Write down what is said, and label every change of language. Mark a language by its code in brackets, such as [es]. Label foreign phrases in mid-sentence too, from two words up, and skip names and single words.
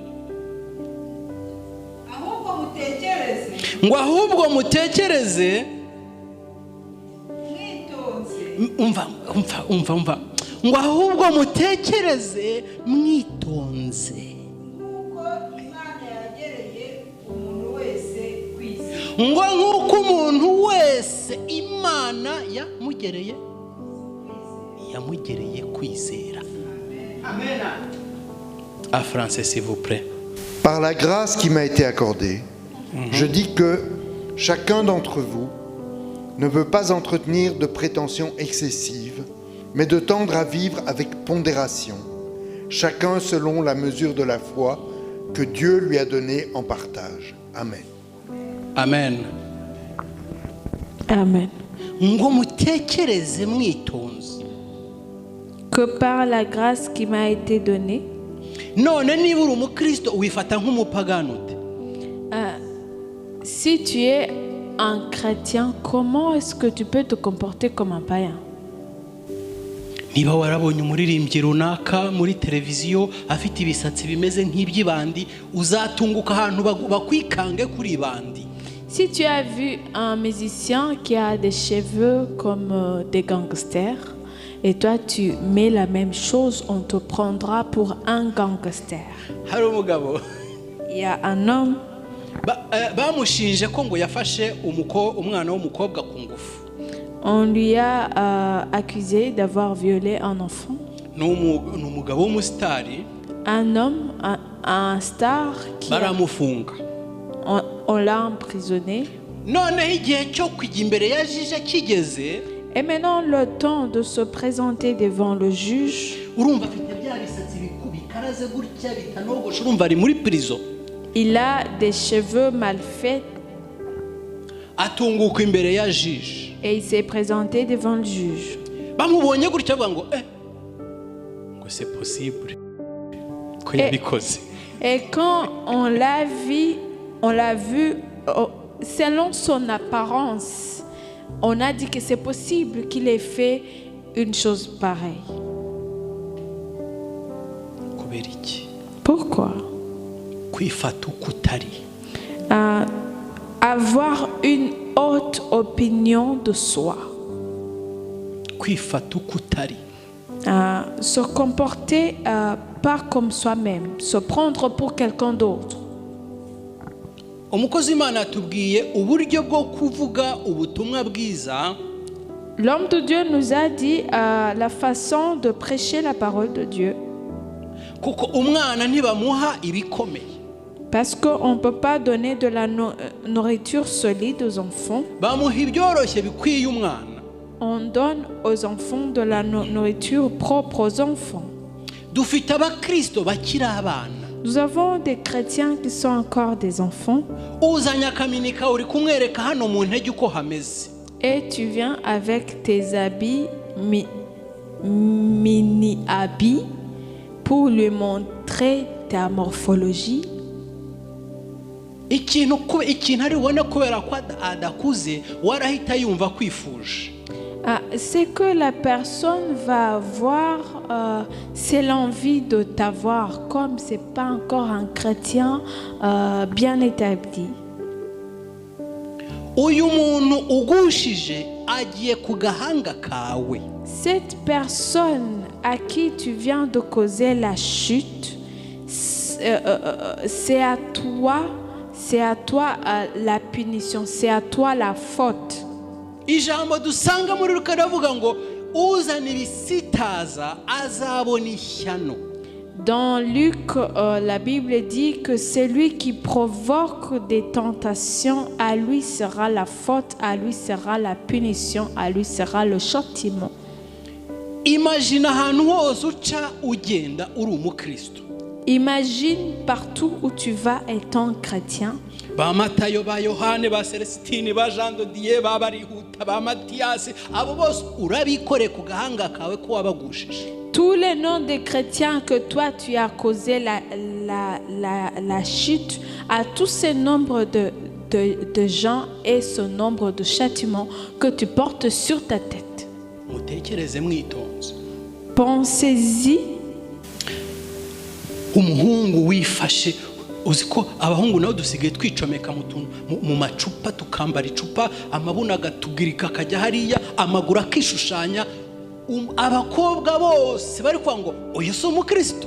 [rw] ngo ahubwo mutekereze umva ngo ahubwo mutekereze mwitonze ngo nk'uko umuntu wese Imana yamugereye kwizera. Amen. [fr] En français, s'il vous plaît. Par la grâce qui m'a été accordée, je dis que chacun d'entre vous ne veut pas entretenir de prétentions excessives, mais de tendre à vivre avec pondération, chacun selon la mesure de la foi que Dieu lui a donnée en partage. Amen. Amen. Amen. [rw] Ngo mutekereze mwitonze. [fr] Que par la grâce qui m'a été donnée. [rw] None niba uri umukristo wifata nk'umupagani ute? [fr] Si tu es un chrétien, comment est-ce que tu peux te comporter comme un païen? [rw] Niba warabonye umuririmbyi runaka muri televiziyo afite ibisatsi bimeze nk'iby'ibandi uzatunguka ahantu bakwikange kuri ibandi. [fr] Si tu as vu un musicien qui a des cheveux comme des gangsters et toi tu mets la même chose, on te prendra pour un gangster. [rw] Hari umugabo [fr] Il y a un homme [rw] bamushinje ko ngo yafashe umwana w'umukobwa ku ngufu. [fr] On lui a accusé d'avoir violé un enfant. [rw] Ni umugabo w'umusitari. [fr] Un homme, un star qui [rw] baramufunga. [fr] On l'a emprisonné. [rw] Noneho igihe cyo kujya imbere ya jije kigeze. [fr] Et maintenant le temps de se présenter devant le juge. [rw] Urumva afite bya bisatsi bikaraze gutya bitanogosha, urumva ari muri prison. [fr] Il a des cheveux mal faits. [rw] Atunguka imbere ya jije. [fr] Et il s'est présenté devant le juge. [rw] Bamubonye gutya bavuga ngo ngo [fr] c'est possible [rw] ko yabikoze. [fr] Et quand on l'a vu selon son apparence, on a dit que c'est possible qu'il ait fait une chose pareille. [rw] Kubera iki? [fr] Pourquoi? [rw] Kwifata uko utari. [fr] Avoir une haute opinion de soi. [rw] Kwifata uko utari. [fr] Se comporter pas comme soi-même, se prendre pour quelqu'un d'autre. [rw] Umukozi Imana atubwiye uburyo bwo kuvuga ubutumwa bwiza. [fr] L'homme de Dieu nous a dit la façon de prêcher la parole de Dieu. [rw] Kuko umwana ntibamuha ibikomeye. [fr] Parce qu'on ne peut pas donner de la nourriture solide aux enfants. [rw] Bamuha ibyoroshye bikwiye umwana. [fr] On donne aux enfants de la nourriture propre aux enfants. [rw] Dufite abakristo bakiri abana. [fr] Nous avons des chrétiens qui sont encore des enfants. [rw] uzanye akamini kawe uri kumwereka hano mu ntege uko hameze. [fr] Et tu viens avec tes habits, mini-habits, pour lui montrer ta morphologie. [rw] ikintu ari ubona kubera ko adakuze warahita yumva kwifuje. [fr] C'est que la personne va avoir, c'est l'envie de t'avoir, comme c'est pas encore un chrétien bien établi. [rw] uyu muntu ugushije agiye ku gahanga kawe. [fr] Cette personne à qui tu viens de causer la chute, c'est à toi la punition, c'est à toi la faute. [rw] ijambo dusanga muri Luka ravuga ngo uzana ibisitaza azabona ishyano. [fr] Dans Luc, la Bible dit que celui qui provoque des tentations, à lui sera la faute, à lui sera la punition, à lui sera le châtiment. [rw] Imagine ahantu hose uca ugenda uri umukristo. [fr] Imagine partout où tu vas étant chrétien. [rw] Ba Matayo, ba Yohane, ba Celestine, ba Jean de Dieu, ba Barihuta, ba Mathias, abo bose urabikore ku gahanga kawe ko wabagushije. [fr] Tous les noms des chrétiens que toi tu as causé la chute, à tous ces nombres de gens et ce nombre de châtiments que tu portes sur ta tête. [rw] Mutekereze mwitonze. [fr] Pensez-y. [rw] Umuhungu wifashe, uziko abahungu nabo dusigaye twicomeka mu macupa tukambara icupa, amabuna agatugirika akajya hariya, amaguru akishushanya. Abakobwa bose bari kwa ngo uyu si umukristo.